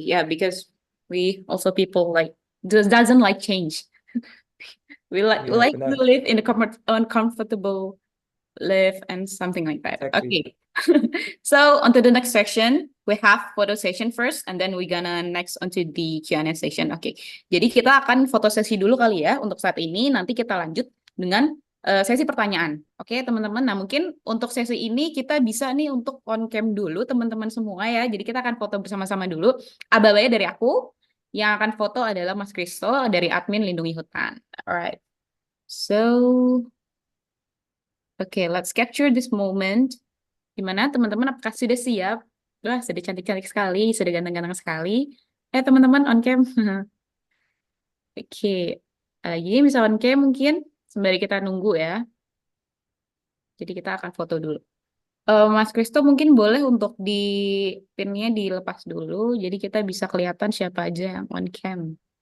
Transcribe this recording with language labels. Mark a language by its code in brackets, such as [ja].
[en] Yeah, because we also people like doesn't like change. We Yeah, like to [id] benar. [en] live in a uncomfortable live and something like that. Exactly. Okay. So onto the next section, we have photo session first, and then we gonna next onto the Q&A session. [id] Oke, jadi kita akan foto sesi dulu kali ya untuk saat ini. Nanti kita lanjut dengan sesi pertanyaan. Oke, teman-teman. Nah, mungkin untuk sesi ini kita bisa nih untuk on cam dulu teman-teman semua ya. Jadi kita akan foto bersama-sama dulu. Aba-abanya dari aku, yang akan foto adalah Mas Kristo dari admin Lindungi Hutan. [en] Alright. So okay, let's capture this moment. [id] Gimana teman-teman, apakah sudah siap? Wah, sudah cantik-cantik sekali, sudah ganteng-ganteng sekali. Teman-teman on cam. Oke, lagi bisa on cam mungkin sembari kita nunggu ya. Jadi kita akan foto dulu. Mas Kristo mungkin boleh untuk di pinnya dilepas dulu, jadi kita bisa kelihatan siapa aja yang on cam.